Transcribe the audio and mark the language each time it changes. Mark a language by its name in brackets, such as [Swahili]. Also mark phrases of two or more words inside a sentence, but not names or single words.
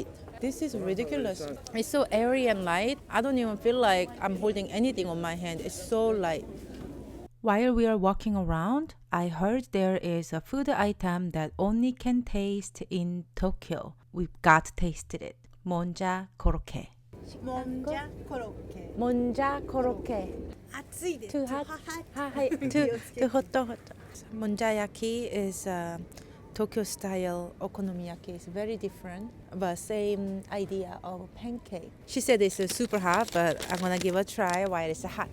[English] This is ridiculous. It's so airy and light. I don't even feel like I'm holding anything on my hand. It's so light. While we are walking around, I heard there is a food item that only can taste in Tokyo. We've got to taste it. Monja korokke. Monja korokke. Monja korokke. [Japanese] 熱いです。 [English] Too hot? Too hot. Monchayaki is Tokyo style okonomiyaki. It's very different, but same idea of pancake. She said it's super hot, but I'm gonna give it a try while it's hot.